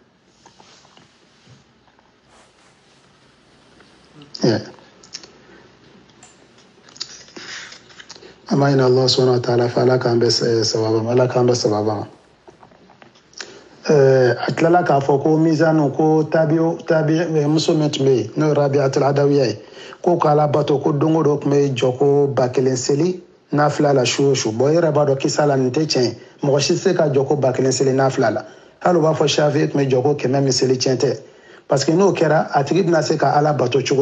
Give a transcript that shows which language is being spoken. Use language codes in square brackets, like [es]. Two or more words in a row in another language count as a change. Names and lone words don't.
[bm] ama ina [ar] الله سبحانه وتعالى [bm] fa ala k'an bɛ sababa ala k'an bɛ sababa ma a tilala k'a fɔ ko mizanu ko tabi muso min tun bɛ yen n'o ye Rabiatul Adawiya ye ko k'ala bato ko don o don tun bɛ jɔ ko 1000 seli nafila la su o su bon e yɛrɛ b'a dɔn kisa la nin tɛ tiɲɛ ye mɔgɔ si tɛ se ka jɔ ko 1000 seli nafila la hali u b'a fɔ Shafi tun bɛ jɔ ko 100 min seli tiɲɛ tɛ parce que n'o kɛra a tigi bɛna se ka ala bato cogo